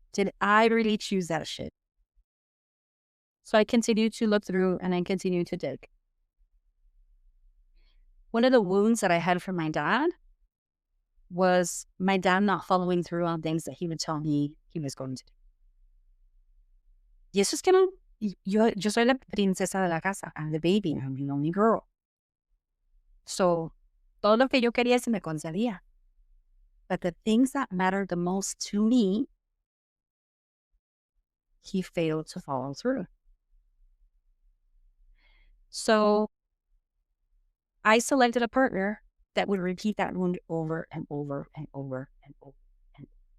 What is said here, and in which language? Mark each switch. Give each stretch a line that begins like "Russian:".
English: Did I really choose that shit? So I continued to look through and I continued to dig. One of the wounds that I had from my dad was my dad not following through on things that he would tell me he was going to do.
Spanish: Y eso es que no, yo soy la princesa de la casa.
English: I'm the baby. I'm the only girl.
Spanish: So, todo lo que yo quería se me concedía.
English: But the things that mattered the most to me, he failed to follow through. So, I selected a partner that would repeat that wound over and over and over and over and over.